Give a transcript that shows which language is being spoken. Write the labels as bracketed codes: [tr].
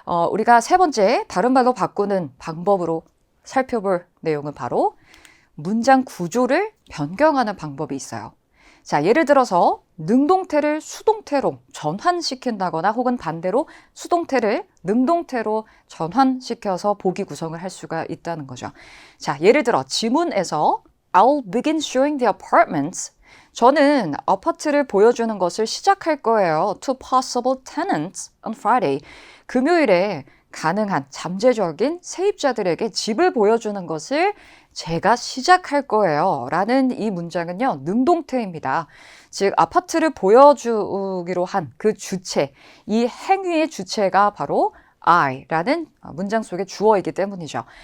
[ko] 우리가 세 번째 다른 말로 바꾸는 방법으로 살펴볼 내용은 바로 문장 구조를 변경하는 방법이 있어요. 자, 예를 들어서 능동태를 수동태로 전환시킨다거나 혹은 반대로 수동태를 능동태로 전환시켜서 보기 구성을 할 수가 있다는 거죠. 자, 예를 들어 지문에서 [en] I'll begin showing the apartments. [ko] 저는 아파트를 보여주는 것을 시작할 거예요. [en] To possible tenants on Friday. [ko] 금요일에 가능한 잠재적인 세입자들에게 집을 보여주는 것을 제가 시작할 거예요. 라는 이 문장은요, 능동태입니다. 즉, 아파트를 보여주기로 한 그 주체, 이 행위의 주체가 바로 I라는 문장 속의 주어이기 때문이죠.